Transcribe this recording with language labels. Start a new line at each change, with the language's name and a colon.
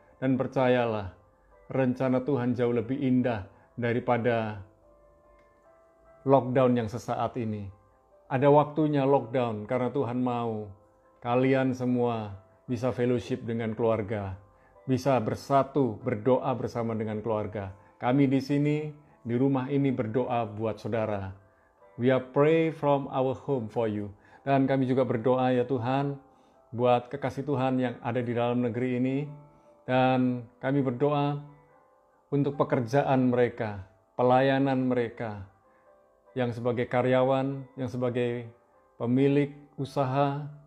Indonesian: Dan percayalah, rencana Tuhan jauh lebih indah daripada lockdown yang sesaat ini. Ada waktunya lockdown karena Tuhan mau kalian semua bisa fellowship dengan keluarga, bisa bersatu, berdoa bersama dengan keluarga. Kami di sini, di rumah ini berdoa buat saudara.
English: We are pray from our home for you.
Indonesian: Dan kami juga berdoa ya Tuhan, buat kekasih Tuhan yang ada di dalam negeri ini. Dan kami berdoa untuk pekerjaan mereka, pelayanan mereka, yang sebagai karyawan, yang sebagai pemilik usaha,